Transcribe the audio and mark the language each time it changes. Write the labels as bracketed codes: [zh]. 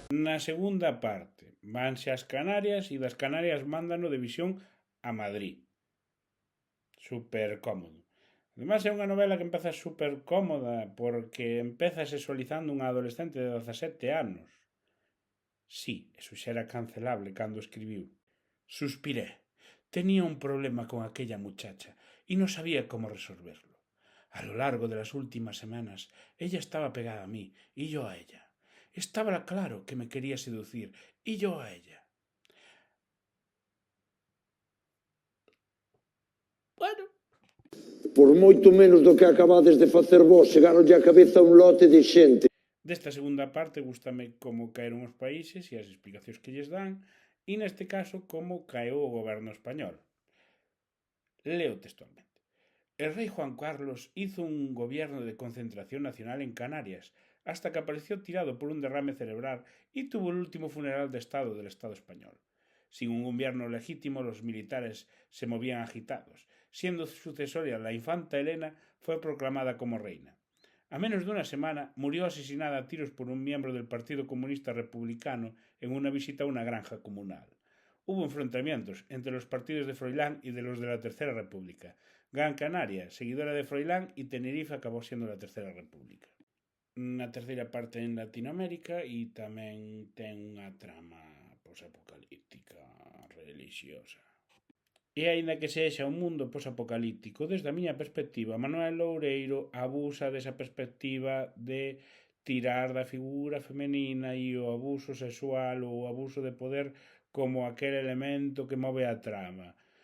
[gl] Na segunda parte, vanse ás Canarias e das Canarias mándano de visión a Madrid. Super cómodo. Ademais é unha novela que empeza super cómoda porque empeza sexualizando unha adolescente de 17 anos. Sí, eso xa era cancelable cando escribiu. [es] Suspiré. Tenía un problema con aquella muchacha y no sabía cómo resolverlo. A lo largo de las últimas semanas, ella estaba pegada a mí y yo a ella. Estaba claro que me quería seducir y yo a ella. Bueno. [gl] Por moito menos do que acabades de facer vos, chegaronlle á cabeza un lote de xente. Desta segunda parte gústame como caeron os países e as explicacións que lles dan, e neste caso como caeu o goberno español. Leo textualmente. [es] El rey Juan Carlos hizo un gobierno de concentración nacional en Canarias, hasta que apareció tirado por un derrame cerebral y tuvo el último funeral de Estado del Estado español. Sin un gobierno legítimo, los militares se movían agitados. Siendo sucesoria la infanta Elena, fue proclamada como reina. A menos de una semana, murió asesinada a tiros por un miembro del Partido Comunista Republicano en una visita a una granja comunal. Hubo enfrentamientos entre los partidos de Froilán y de los de la Tercera República. Gran Canaria, seguidora de Froilán, y Tenerife [gl] acabou sendo a [es] Tercera República. [gl] Na terceira parte en Latinoamérica e tamén ten unha trama posapocalíptica religiosa. E aínda que sexa un mundo posapocalíptico, desde a miña perspectiva, Manuel Loureiro abusa desa perspectiva de tirar da figura femenina e o abuso sexual ou o abuso de poder como aquel elemento que move a trama.